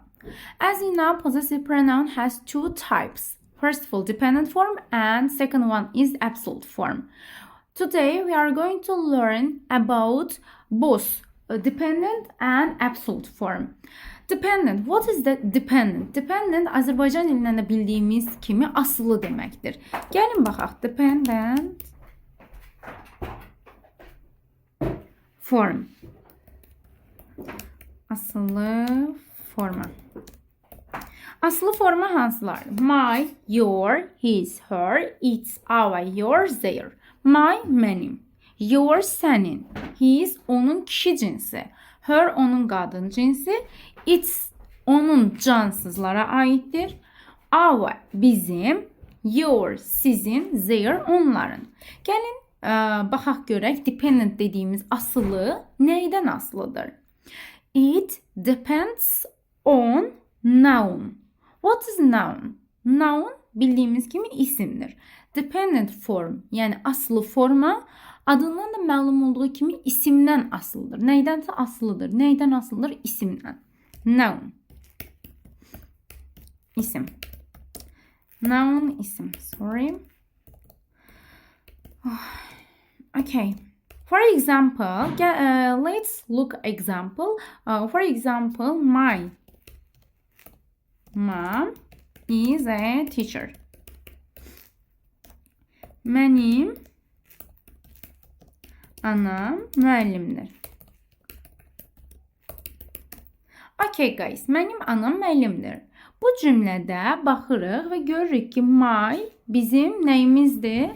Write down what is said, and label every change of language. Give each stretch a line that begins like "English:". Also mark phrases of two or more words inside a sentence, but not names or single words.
English: As you know, possessive pronoun has two types. First of all, dependent form, and second one is absolute form. Today we are going to learn about both dependent and absolute form. Dependent, what is the dependent?
Azerbaijani: Dependent Azərbaycan dilindən də bildiyimiz kimi asılı deməkdir. Gəlin baxaq,
English: dependent form.
Azerbaijani: Asılı forma. Asılı forma hansılardır?
English: My, your, his, her, its, our, yours, their. My, mənim. Your, sənin. His,
Azerbaijani: onun kişi cinsi. Her, onun qadın cinsi. Its, onun cansızlara aiddir. Our, bizim. Your, sizin. Their, onların. Gəlin baxaq görək, dependent dediyimiz asılı neydən asılıdır?
English: It depends on noun. What is noun? Noun
Azerbaijani: bildiyimiz kimi isimdir.
English: Dependent form,
Azerbaijani: yəni asılı forma adından da məlum olduğu kimi isimdən asılıdır. Nəydənsə asılıdır. Neydən asılıdır? İsimdən. Noun. İsim. Noun, isim.
English: Sorry. Okay. For example, let's look example. For example, my mom is a teacher.
Azerbaijani: Mənim anam müəllimdir.
English: Okay guys,
Azerbaijani: mənim anam müəllimdir. Bu cümlədə baxırıq və görürük ki, my bizim nəyimizdir?